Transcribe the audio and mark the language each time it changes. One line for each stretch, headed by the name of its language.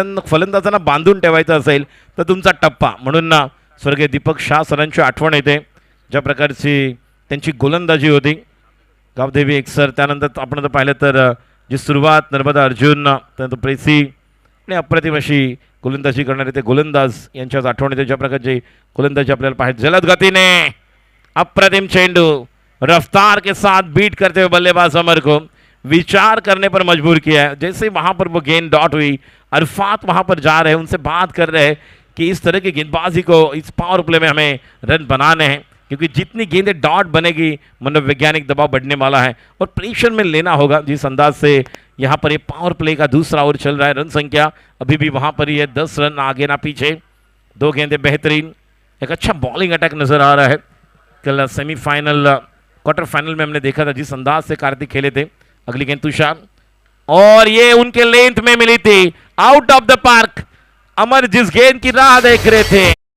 Marathi: फलंदाजांना बांधून ठेवायचं असेल तर तुमचा टप्पा. म्हणून ना स्वर्गीय दीपक शाह सरांची आठवण येते, ज्या प्रकारची त्यांची गोलंदाजी होती. गावदेवी एकसर, त्यानंतर आपण जर पाहिलं तर जी सुरुवात नर्मदा अर्जुन, त्यानंतर प्रेसी आणि अप्रतिम अशी गोलंदाजी करणारे ते गोलंदाज यांच्याच आठवण येते. ज्या प्रकारची गोलंदाजी आपल्याला पाहिजे. जलद गतीने अप्रतिम चेंडू,
Hindi: रफ्तार के साथ बीट करते हुए बल्लेबाज अमर को विचार करने पर मजबूर किया है. जैसे वहाँ पर वो गेंद डॉट हुई, अरफात वहाँ पर जा रहे हैं, उनसे बात कर रहे हैं कि इस तरह की गेंदबाजी को इस पावर प्ले में हमें रन बनाने हैं, क्योंकि जितनी गेंदें डॉट बनेगी मनोवैज्ञानिक दबाव बढ़ने वाला है और प्रेशर में लेना होगा. जिस अंदाज से यहाँ पर ये पावर प्ले का दूसरा ओवर चल रहा है, रन संख्या अभी भी वहाँ पर ही है, 10 रन आगे ना पीछे. 2 गेंदें बेहतरीन, एक अच्छा बॉलिंग अटैक नजर आ रहा है. कल सेमीफाइनल क्वार्टर फाइनल में हमने देखा था जिस अंदाज से कार्तिक खेले थे. अगली गेंद तुषार, और ये उनके लेंथ में मिली थी,
English: Out of the park.
Hindi: अमर जिस गेंद की राह देख रहे थे,